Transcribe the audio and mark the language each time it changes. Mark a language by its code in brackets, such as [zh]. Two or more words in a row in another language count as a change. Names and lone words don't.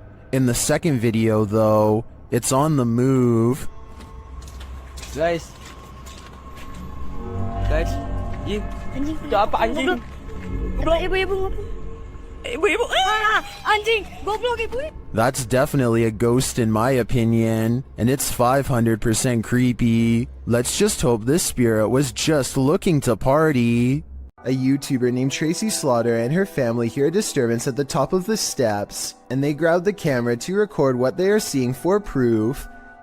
[en] In the second video, though, it's on the move. Guys, [id] anjing. Apa anjing? Ibu-ibu. Anjing, goblok ibu. [en] That's definitely a ghost in my opinion, and it's 500% creepy. Let's just hope this spirit was just looking to party. A YouTuber named Tracy Slaughter and her family hear a disturbance at the top of the steps, and they grab the camera to record what they are seeing for proof.